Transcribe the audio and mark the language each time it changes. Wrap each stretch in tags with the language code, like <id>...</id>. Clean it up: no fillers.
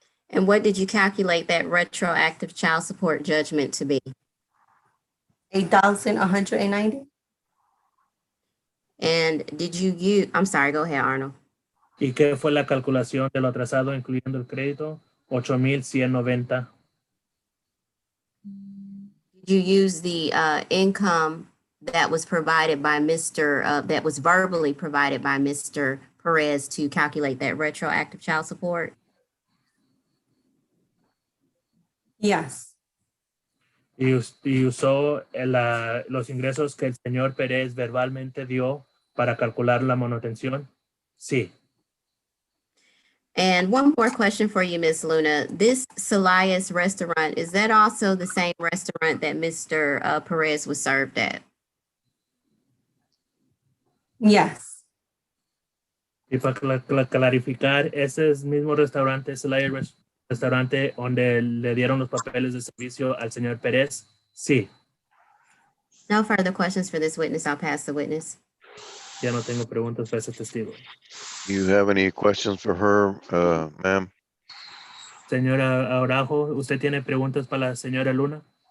<en>And what did you calculate that retroactive child support judgment to be? 8,190. And did you use, I'm sorry, go ahead, Arnold.</en> <es>¿Y qué fue la calculación de lo atrasado incluyendo el crédito? 8,190.</es> <en>Did you use the income that was provided by that was verbally provided by Mr. Perez to calculate that retroactive child support? Yes.</en> <es>Y usó los ingresos que el señor Pérez verbalmente dio para calcular la manutención. Sí.</es> <en>And one more question for you, Miss Luna. This Celia's restaurant, is that also the same restaurant that Mr. Perez was served at? Yes.</en> <es>Y para clarificar, ese es el mismo restaurante, Celaya restaurante donde le dieron los papeles de servicio al señor Pérez. Sí.</es> <en>No further questions for this witness. I'll pass the witness.</en> <es>Ya no tengo preguntas para ese testigo.</es> <en>You have any questions for her, ma'am?</en> <es>Señora Araujo, ¿usted tiene preguntas para la señora Luna?</es>